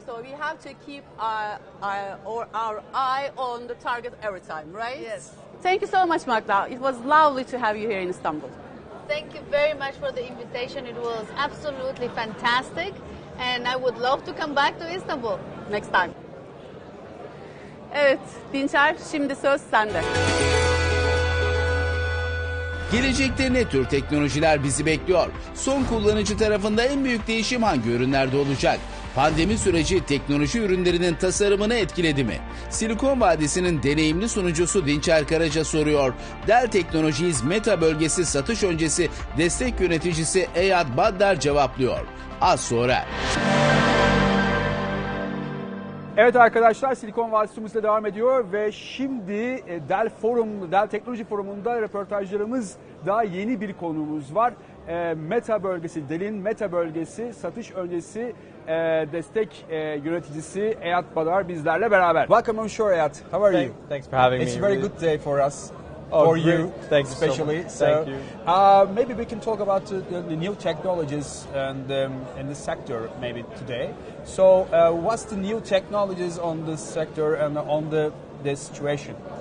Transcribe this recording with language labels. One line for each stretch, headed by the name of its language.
English: So we have to keep our eye on the target every time, right? Yes. Thank you so much, Magda. It was lovely to have you here in Istanbul. Thank you very much for the invitation. It was absolutely fantastic. And I would love to come back to Istanbul. Next time.
Turkish: Evet, Dinçer, şimdi söz sende. Gelecekte ne tür teknolojiler bizi bekliyor? Son kullanıcı tarafında en büyük değişim hangi ürünlerde olacak? Pandemi süreci teknoloji ürünlerinin tasarımını etkiledi mi? Silikon Vadisi'nin deneyimli sunucusu Dinçer Karaca soruyor. Dell Technologies Meta bölgesi satış öncesi destek yöneticisi Eyad Baddar cevaplıyor. Az sonra. Evet arkadaşlar, Silikon Vadisi'mizle devam ediyor ve şimdi Dell Teknoloji Forumu'nda röportajlarımız daha yeni bir konuğumuz var. Meta bölgesi, Dell'in Meta bölgesi satış öncesi destek yöneticisi Eyad Badar bizlerle beraber.
English: Welcome on shore, Eyad. How are you? Thanks for having me. It's a very good day for us. Oh, for great. you, Thank you especially. so much. Thank you. Maybe we can talk about the new technologies and in the sector maybe today. So, what's the new technologies on this sector and on this situation?